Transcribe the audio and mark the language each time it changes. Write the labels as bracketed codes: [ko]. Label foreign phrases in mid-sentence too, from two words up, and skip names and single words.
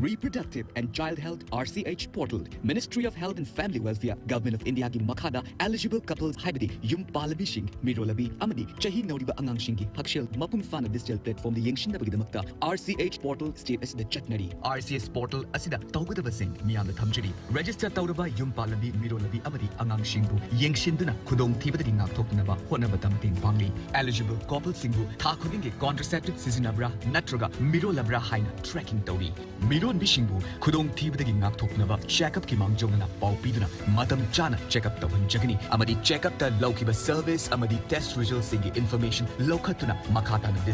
[en] Reproductive and Child Health RCH portal. [mni] Ministry of Health and Family Welfare, Government of India ki makhada [en] eligible couples [mni] haibadi yum palabishing mirolabi amadi chahi nauriba angangshingi hakshel mapung fana [en] digital platform [mni] de yengshin damakta RCH portal state as the chatnari RCH portal asida tawgadabasing miyamda thamjari register tawraba yum palabi mirolabi amadi angangshingu yengshinduna khudong thibadagi ngakthoknaba honabata mating pangli [en] eligible couple [mni] singbu tha khudingi contraceptive sizinabra natraga mirolabra haina tracking tawri miron bishingbu khudong thibadagi ngakthoknaba checkup ki mangjongna pawpiduna matam chana checkup tawhan jagani amadi checkup ta laukiba service amadi [en] test results [mni] singi information lokhatuna makhata na